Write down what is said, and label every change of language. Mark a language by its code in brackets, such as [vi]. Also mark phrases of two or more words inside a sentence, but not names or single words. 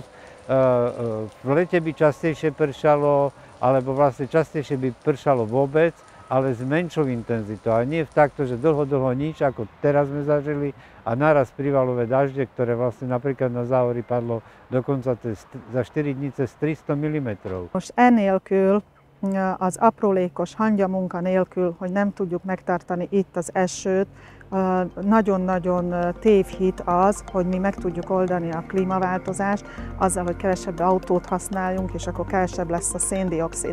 [sk] V lete by častejšie pršalo, alebo vlastne častejšie by pršalo vôbec, ale s menšou intenzitou. A nie takto, že dlho nič, ako teraz sme zažili, a naraz prívalové dažde, ktoré vlastne napríklad na Záhori padlo dokonca za 4 dní cez 300 mm. [hu] Most enélkül, az aprólékos hangyamunka nélkül, hogy nem tudjuk megtartani itt az esőt, nagyon-nagyon tévhit az, hogy mi meg tudjuk oldani a klímaváltozást azzal, hogy kevesebb autót használjunk, és akkor kevesebb lesz a szén-dioxid.